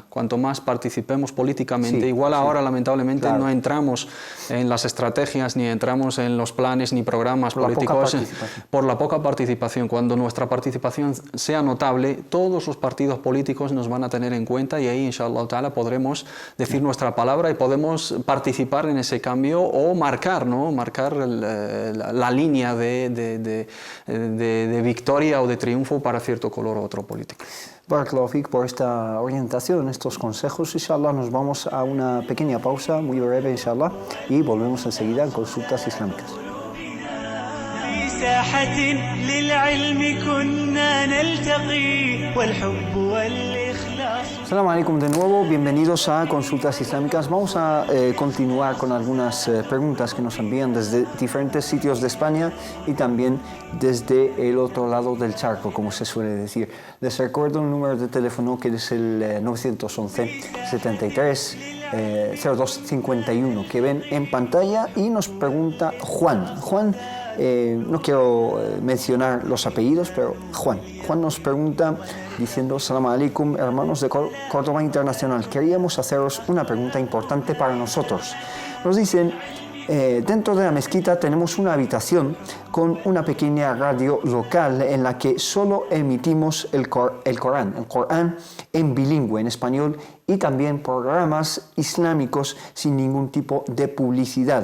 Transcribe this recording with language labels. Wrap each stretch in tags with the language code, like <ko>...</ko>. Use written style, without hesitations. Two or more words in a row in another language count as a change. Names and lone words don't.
<es>Cuanto más participemos políticamente, igual ahora lamentablemente no entramos en las estrategias, ni entramos en los planes ni programas políticos por la poca participación. Cuando nuestra participación sea notable, todos los partidos políticos nos van a tener en cuenta y ahí,</es> <ar>إن شاء الله تعالى,</ar> <es>podremos decir nuestra palabra y podemos participar en ese cambio o marcar la línea de victoria o de triunfo para cierto color o otro político.</es> <ar>بارك الله فيك</ar> <es>por esta orientación, estos consejos.</es> <ar>إن شاء الله,</ar> <es>nos vamos a una pequeña pausa, muy breve,</es> <ar>إن شاء الله,</ar> <es>y volvemos enseguida en Consultas Islámicas.</es> <ar>السلام عليكم</ar> <es>de nuevo, bienvenidos a Consultas Islámicas. Vamos a continuar con algunas preguntas que nos envían desde diferentes sitios de España y también desde el otro lado del charco, como se suele decir. Les recuerdo el número de teléfono que es el 911 73 0251 que ven en pantalla, y nos pregunta Juan. No quiero mencionar los apellidos, pero Juan nos pregunta diciendo:</es> <ar>سلام عليكم,</ar> <es>hermanos de Córdoba Internacional, queríamos haceros una pregunta importante para nosotros. Nos dicen: dentro de la mezquita tenemos una habitación con una pequeña radio local en la que solo emitimos el Corán en bilingüe, en español, y también programas islámicos sin ningún tipo de publicidad.</es>